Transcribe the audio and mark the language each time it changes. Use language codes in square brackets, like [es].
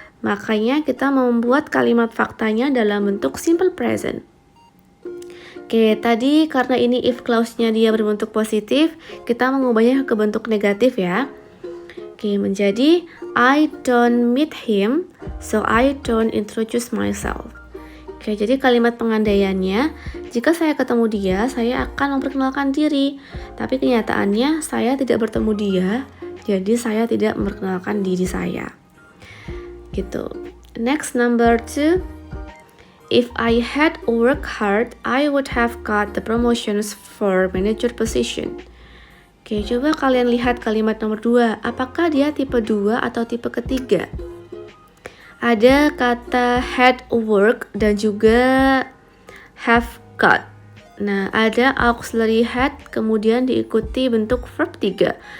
[id] Makanya kita membuat kalimat faktanya dalam bentuk simple present. Oke, tadi karena ini if clause-nya dia berbentuk positif, kita mengubahnya ke bentuk negatif ya. Oke, menjadi [en] I don't meet him, so I don't introduce myself. [id] Oke, jadi kalimat pengandaiannya, jika saya ketemu dia, saya akan memperkenalkan diri. Tapi kenyataannya, saya tidak bertemu dia, jadi saya tidak memperkenalkan diri saya. Gitu. [en] Next, number 2. If I had worked hard, I would have got the promotions for manager position. [id] Oke, coba kalian lihat kalimat nomor 2. Apakah dia tipe 2 atau tipe ketiga? Ada kata had work dan juga have got. Nah, ada auxiliary had, kemudian diikuti bentuk verb 3.